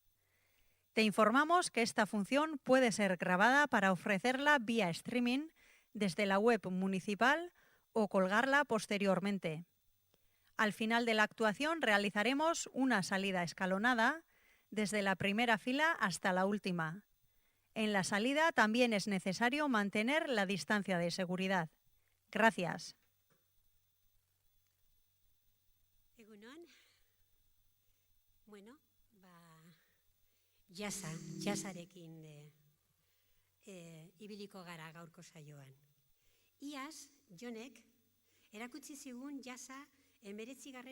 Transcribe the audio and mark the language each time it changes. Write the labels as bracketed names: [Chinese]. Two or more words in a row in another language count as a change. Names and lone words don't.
[Spanish] Te informamos que esta función puede ser grabada para ofrecerla vía streaming desde la web municipal o colgarla posteriormente. Al final de la actuación realizaremos una salida escalonada desde la primera fila hasta la última. En la salida también es necesario mantener la distancia de seguridad. Gracias. [Basque] Egunon. Bueno, jasarekin ibiliko gara gaurko saioan. Iaz, Jonek erakutsi zigun jasa 19.